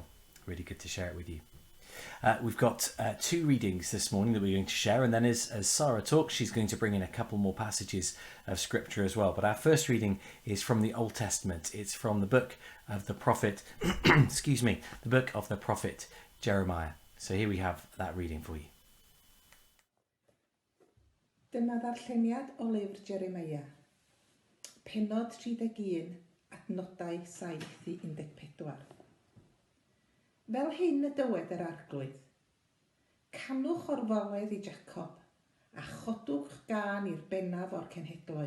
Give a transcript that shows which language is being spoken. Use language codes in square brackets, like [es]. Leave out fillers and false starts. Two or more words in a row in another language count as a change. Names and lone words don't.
[en] Really good to share it with you. We've got two readings this morning that we're going to share, and then as Sarah talks, she's going to bring in a couple more passages of scripture as well. But our first reading is from the Old Testament. It's from the book of the prophet, the book of the prophet Jeremiah. So here we have that reading for you. [cy] Dyma ddarlleniad o lyfr Jeremia. Pennod 31. Adnodau 7 i 14. Fel hyn y dywed yr arglwydd. Canwch o'r foledd i Jacob, a chodwch gan i'r bennaf o'r cenhedloedd.